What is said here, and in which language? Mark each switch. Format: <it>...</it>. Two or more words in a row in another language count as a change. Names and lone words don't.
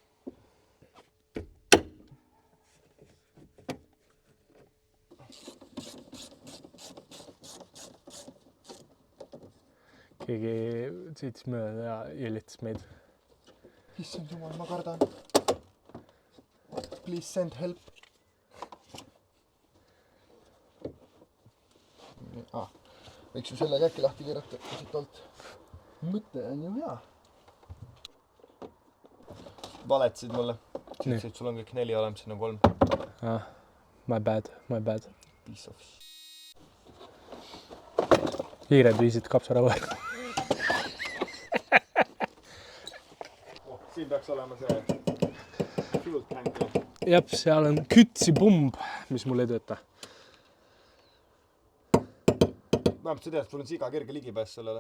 <et>Keegi sõitis mööda ja jõllitas meid. Issand jumal, ma kardan.</et> <en>Please send help.</en> <et>Võiks ju selle käki lahti keerata siit alt. Mõte on ju hea. Valetasid mulle. Ütlesid, sul on kõik 4 olemas, siin on 3.</et> <en>My bad. Piece of</en> <et>Hiired viisid kapsarava. Siin peaks olema see</et> <en>fuel tank.</en> <et>Jep, seal on kütsipumb, mis mul ei tööta. Vähemalt sa tead, sul on siga kerge ligipääs sellele.</et>